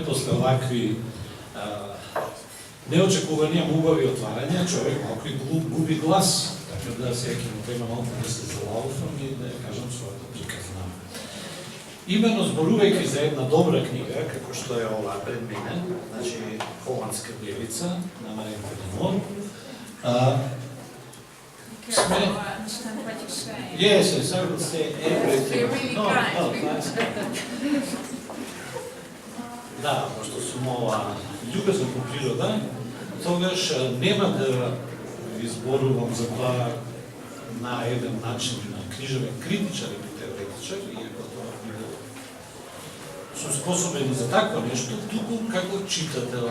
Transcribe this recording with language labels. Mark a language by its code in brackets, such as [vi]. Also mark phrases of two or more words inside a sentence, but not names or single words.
[mk] После овакви неочекувани, убави отварања, човек малку и губи глас, така да сеќавам да има малку да се залавувам и да ја кажам својата приказна. Имено зборувајќи за една добра книга, како што е оваа пред мене, значи Холандска левица на Маријан Пенемор, сме... [en] Yes, I would say everything. [mk] Да, пошто сум ова љубезна по природа, тогаш нема да изборувам за тоа на еден начин, на книжевен критичар или теоретичар, иако тоа биде сум способен за такво нешто, туку како читател.